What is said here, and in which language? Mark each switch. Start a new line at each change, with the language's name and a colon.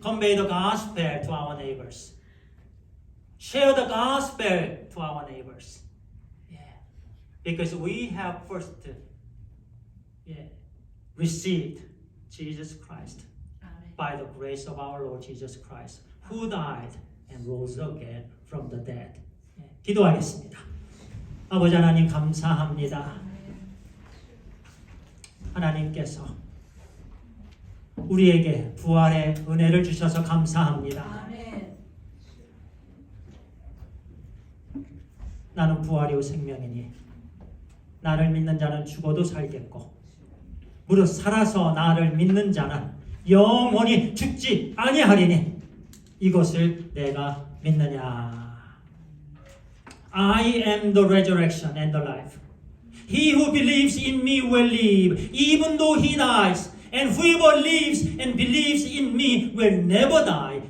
English: Convey the gospel to our neighbors. Share the gospel to our neighbors. Because we have first received Jesus Christ by the grace of our Lord Jesus Christ, who died and rose again from the dead.
Korean: 기도하겠습니다. 아버지 하나님 감사합니다. 하나님께서 우리에게 부활의 은혜를 주셔서 감사합니다. 나는 부활이 후 생명이니 나를 믿는 자는 죽어도 살겠고 무릇 살아서 나를 믿는 자는 영원히 죽지 아니하리니 이것을 내가 믿느냐.
English: I am the resurrection and the life. He who believes in me will live even though he dies. And whoever lives and believes in me will never die.